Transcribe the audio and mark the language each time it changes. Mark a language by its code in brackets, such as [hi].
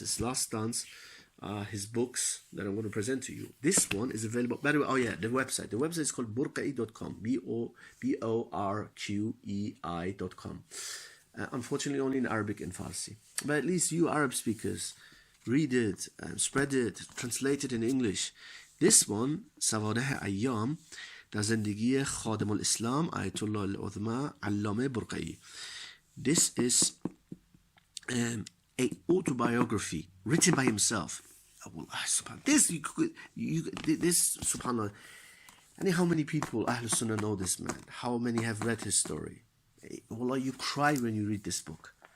[en] His last stance, his books that I'm going to present to you. This one is available, by the way, the website. The website is called burqei.com, borqei.com. Unfortunately, only in Arabic and Farsi. But at least you Arab speakers, read it, spread it, translate it in English. [fa] This one, سوانح أيام در زندگی خادم الإسلام آیت الله العظمى علامه برقعی. [en] This is a autobiography written by himself. This subhanallah. And how many people Ahlul Sunnah know this man? How many have read his story? Wallah, you cry when you read this book.